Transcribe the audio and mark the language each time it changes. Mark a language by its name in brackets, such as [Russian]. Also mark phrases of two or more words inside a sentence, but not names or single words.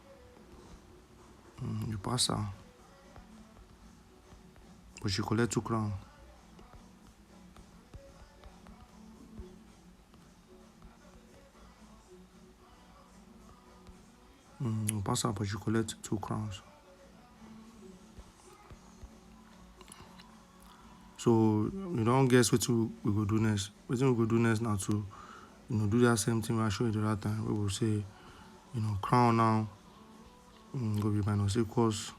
[Nigerian Pidgin] You pass her, but she collect 2 crown. You pass her, but she collect 2 crowns. So you don't guess what we go do next. What we go do next now to do that same thing I showed you the other time. We will say crown now go be minus equals.